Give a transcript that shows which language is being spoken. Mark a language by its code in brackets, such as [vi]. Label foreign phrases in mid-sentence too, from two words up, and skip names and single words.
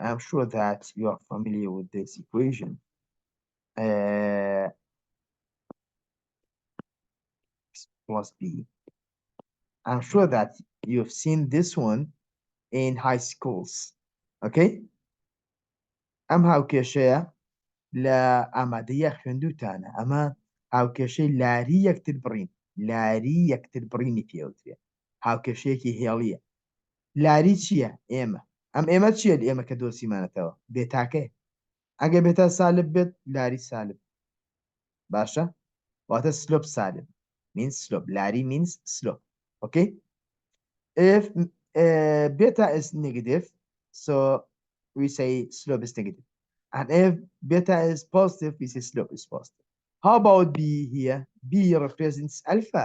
[en] I'm sure that you are familiar with this equation. X plus B. I'm sure that you've seen this one in high schools. Okay? I'm Hauke Shea. [ckb] لە ئامادەیە خوێندوتانە ئەمە هاوکێشەی لاری یەکتر بڕین لاری یەکتر بڕینی پێوترێ هاوکێشەیەکی هێڵیە لاری چییە ئێمە چییە ئێمە کە دۆسیمانەتەوە بێتاکەی ئەگە بێتە سالب بێت لاری سالب باشە واتە سلۆپ سالب [en] means slope لاری means slope okay if beta is negative so we say slope is negative and if beta is positive we say slope is positive. How about B here? B represents alpha.